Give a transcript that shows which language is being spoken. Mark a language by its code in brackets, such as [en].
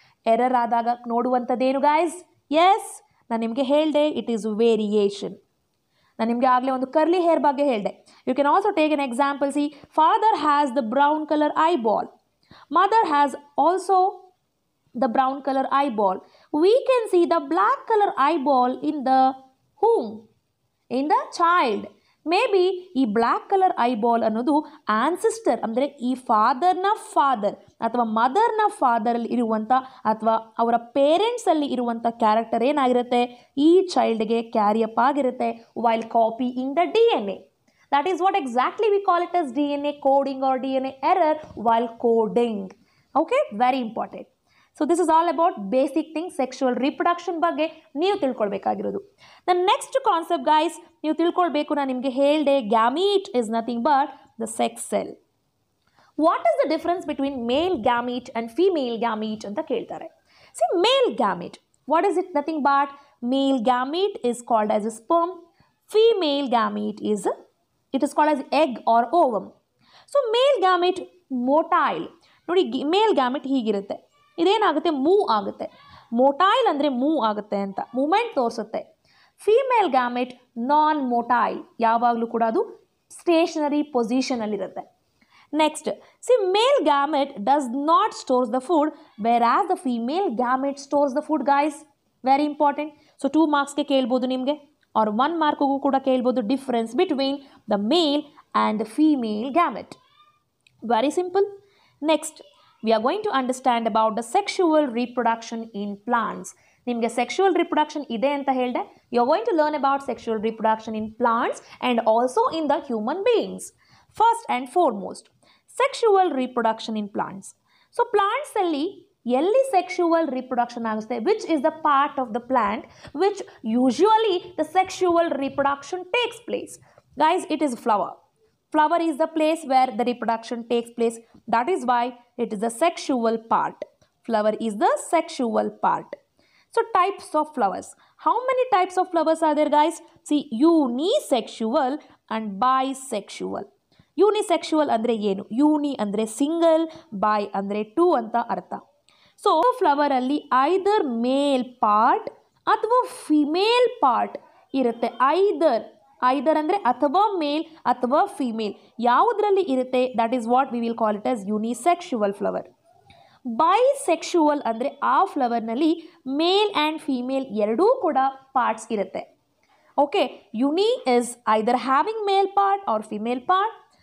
[kn] Error ಆದಾಗ ನೋಡುವಂಥದ್ದೇನು guys? S, ನಾನು ನಿಮಗೆ ಹೇಳಿದೆ, [en] It is variation. [kn] ನಾನು ನಿಮಗೆ ಆಗಲೇ ಒಂದು ಕರ್ಲಿ ಹೇರ್ ಬಗ್ಗೆ ಹೇಳಿದೆ. [en] You can also take an example. See, father has the brown colour eyeball, mother has also the brown color eyeball. We can see the black color eyeball in the whom? In the child. [kn] Maybe ಈ black colour eyeball ಅನ್ನೋದು ancestor, ಅಂದರೆ ಈ ಫಾದರ್ನ father ಅಥವಾ ಮದರ್ನ ಫಾದರಲ್ಲಿ ಇರುವಂಥ ಅಥವಾ ಅವರ ಪೇರೆಂಟ್ಸಲ್ಲಿ ಇರುವಂಥ character ಏನಾಗಿರುತ್ತೆ, ಈ ಚೈಲ್ಡ್ಗೆ ಕ್ಯಾರಿಯಪ್ ಆಗಿರುತ್ತೆ [en] While copying the DNA. That is what exactly we call it as DNA coding or DNA error while coding. Okay, very important. So this is all about basic things, sexual reproduction [kn] ಬಗ್ಗೆ ನೀವು ತಿಳ್ಕೊಳ್ಬೇಕಾಗಿರೋದು. [en] The next concept guys, [kn] ನೀವು ತಿಳ್ಕೊಳ್ಬೇಕು, ನಾನು ನಿಮಗೆ ಹೇಳಿದೆ, [en] gamete is nothing but the sex cell. What is the difference between male gamete and female gamete [kn] ಅಂತ ಕೇಳ್ತಾರೆ. [en] See, male gamete, what is it? Nothing but male gamete is called as a sperm, female gamete is it is called as egg or ovum. So male gamete motile, [kn] ನೋಡಿ ಮೇಲ್ gamete ಹೀಗಿರುತ್ತೆ, ಇದೇನಾಗುತ್ತೆ, move ಆಗುತ್ತೆ. ಮೋಟೈಲ್ ಅಂದರೆ move ಆಗುತ್ತೆ ಅಂತ, moment ತೋರಿಸುತ್ತೆ. Female gamete ನಾನ್ ಮೋಟೈಲ್, ಯಾವಾಗಲೂ ಕೂಡ ಅದು stationery ಪೊಸಿಷನಲ್ಲಿರುತ್ತೆ. [en] Next, see, male gamete does not stores the food whereas the female gamete stores the food guys. Very important. [kn] So 2 ಮಾರ್ಕ್ಸ್ಗೆ ಕೇಳ್ಬೋದು ನಿಮಗೆ, ಆರ್ 1 ಮಾರ್ಕ್ಗೂ ಕೂಡ ಕೇಳ್ಬೋದು, [en] Difference between the male and the female gamete. Very simple. Next, we are going to understand about the sexual reproduction in plants. [kn] ನಿಮಗೆ sexual reproduction ಇದೆ ಅಂತ ಹೇಳಿದೆ. [en] You are going to learn about sexual reproduction in plants and also in the human beings. First and foremost, sexual reproduction in plants. [kn] So plants ಅಲ್ಲಿ ಎಲ್ಲಿ sexual reproduction ಆಗುತ್ತೆ, [en] which is the part of the plant which usually the sexual reproduction takes place. Guys, it is flower. Flower is the place where the reproduction takes place. That is why it is the sexual part. Flower is the sexual part. So types of flowers. How many types of flowers are there guys? See, unisexual and bisexual. [kn] Unisexual andre ಏನು? Uni andre single, bi andre two ಅಂತ ಅರ್ಥ. So flower ಅಲ್ಲಿ either male part ಅಥವಾ female part ಇರುತ್ತೆ. either ಅಂದರೆ ಅಥವಾ ಮೇಲ್ ಅಥವಾ female, ಯಾವುದರಲ್ಲಿ ಇರುತ್ತೆ, [en] That is what we will call it as unisexual flower. [kn] ಬೈಸೆಕ್ಶುವಲ್ ಅಂದರೆ ಆ ಫ್ಲವರ್ನಲ್ಲಿ ಮೇಲ್ ಆ್ಯಂಡ್ ಫಿಮೇಲ್ ಎರಡೂ ಕೂಡ ಪಾರ್ಟ್ಸ್ ಇರುತ್ತೆ. [en] Okay, uni is either having male part or female part.